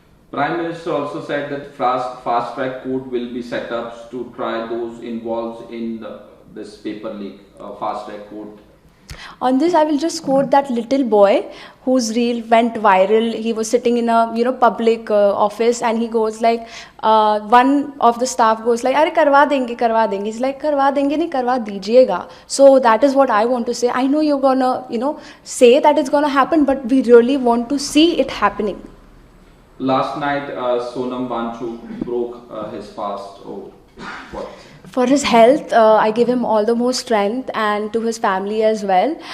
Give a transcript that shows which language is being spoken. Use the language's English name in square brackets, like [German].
[English] Prime Minister also said that fast track court will be set up to try those involved in this paper leak. Fast track court. On this, I will just quote that little boy whose reel went viral. He was sitting in a public office, and he goes like, one of the staff goes like, [Hindi] "अरे करवा देंगे, करवा देंगे." [English] He's like, [Hindi] "करवा देंगे नहीं, करवा दीजिएगा." [English] So that is what I want to say. I know you're gonna say that it's gonna happen, but we really want to see it happening. Last night, Sonam Wanchuk broke his fast. Oh, what? For his health, I give him all the more strength and to his family as well.